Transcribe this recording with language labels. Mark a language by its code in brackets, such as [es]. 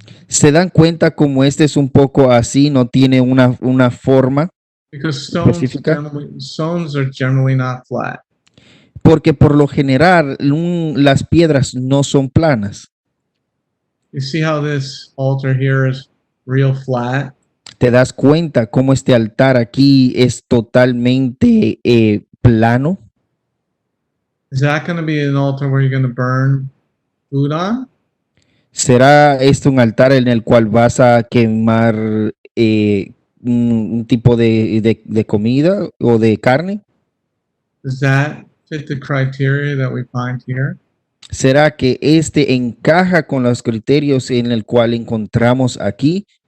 [es] ¿Se dan cuenta como este es un poco así, no tiene una forma? [en] Because [es] Específica. [en] stones are generally not flat. [es] Porque por lo general las piedras no son planas. [en] You see how this altar here is real flat? [es] ¿Te das cuenta cómo este altar aquí es totalmente plano? [en] Is that going to be an altar where you're going to burn food on? [es] ¿Será este un altar en el cual vas a quemar un tipo de comida o de carne? [en] Does that fit the criteria that we find here? [es] ¿Será que este encaja con los criterios en el cual encontramos aquí?